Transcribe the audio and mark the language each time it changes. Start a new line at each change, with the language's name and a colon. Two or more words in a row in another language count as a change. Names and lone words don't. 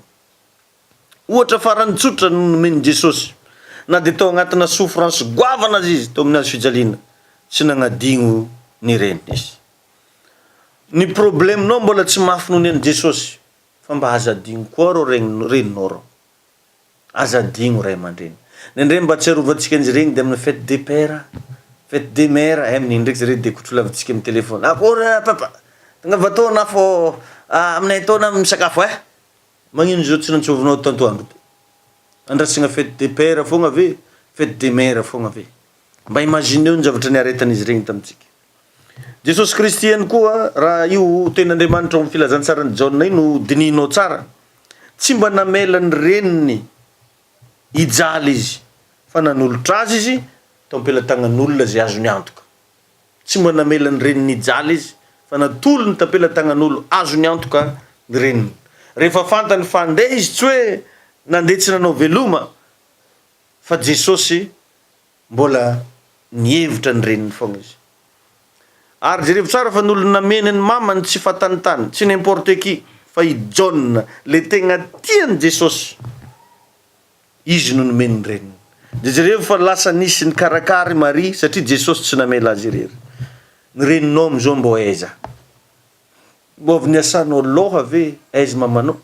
Malagasy: Ohatra farany tsotra nomen'i Jesosy, na dia tao agnatina souffrance goavana azy izy tao amin'ny hazo fijaliana, tsy nagnadigno ny reniny izy. Ny probleminao mbola tsy mafy noho nen'i Jesosy, fa mba aza adigno koa rô reninao rô, aza adigno ray aman-dreny. Nendray mba tsy arovantsika an'izy regny dia amin'ny
French: fête des pères, fête des mères,
Malagasy: amin'iny ndraiky zareo dia kotrolavintsika amin'ny telefôny, akory papa tangava taona fô aminay taona misakafo magnino zao tsy nantsovinao tantoandro ty, andrasana
French: fête des pères
Malagasy: fogna ve,
French: fête des mères
Malagasy: fogna ve. Mba imagineo ny zavatra niaretan'izy regny tamintsika. Jesosy Kristy ihany koa raha io ten'Andriamanitra amin'ny filazantsarany Jauna io no dininao tsara, tsy mba namela ny reniny hijaly izy fa nanolotra azy izy tao ampelatagnan'olona zay azony antoka. Tsy mba namela ny reniny hijaly izy fa natolo ny tampelatagnan'olo azony antoka ny reniny. Rehefa fantany fa andeha izy tsy hoe nandeha tsy nanao veloma fa Jesosy mbola nihevitra ny reniny fogna izy. Ary jereo tsara fa n'olo nameny ny mamany tsy fatantany, tsy
French: n'importe qui,
Malagasy: fa i John le tegna tiany Jesosy, izy no nomeny ny reniny. Jereo fa lasa nisy ny karakary Marie satria Jesosy tsy namela azy irery. Ny reninao amizao mbo aiza? Mbo avy niasanao loha ve aiza mamanao?